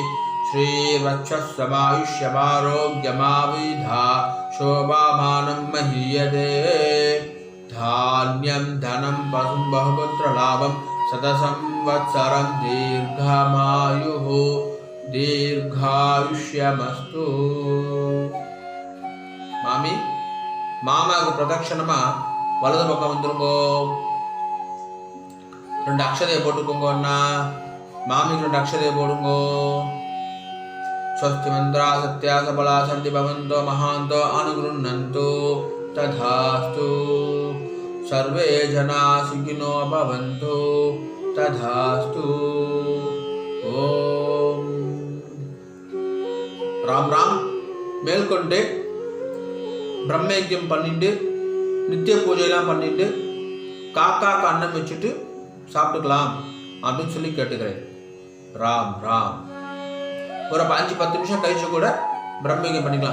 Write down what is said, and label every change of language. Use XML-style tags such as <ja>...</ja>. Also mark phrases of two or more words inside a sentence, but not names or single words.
<sa>श्रीवक्षस्समायुष्यमारोग्यमाविधा शोभामानं महीयते. धान्यं धनं पशुं बहुपुत्रलाभं शतसंवत्सरं दीर्घमायुः दीर्घायुष्यमस्तु.</sa> <ta>மாமி மாமாவுக்கு பிரதட்சணமா வலது பக்கம் வந்துருங்கோ. 2 அக்ஷதையை போட்டுக்கோங்க. அண்ணா மாமிக்கு 2 அக்ஷதையை போடுங்கோ.</ta> <sa>स्वस्ति मंत्रा सत्या सबला सन्ति भवन्तो महान्तो अनुगृह्णन्तु तथास्तु. सर्वे जना सुखिनो भवन्तु तथास्तु. ओम राम राम.</sa> <ta>மேல்கொண்டு பிரம்மயஜ்யம் பண்ணிட்டு நித்திய பூஜையெல்லாம் பண்ணிட்டு காக்காக்கு அன்னம் வச்சுட்டு சாப்பிட்டுக்கலாம் அப்படின்னு சொல்லி கேட்டுக்கிறேன். ராம் ராம். ஒரு 5-10 நிமிஷம் கழிச்சு கூட பிரம்மயோகம் பண்ணிக்கலாம்.</ta>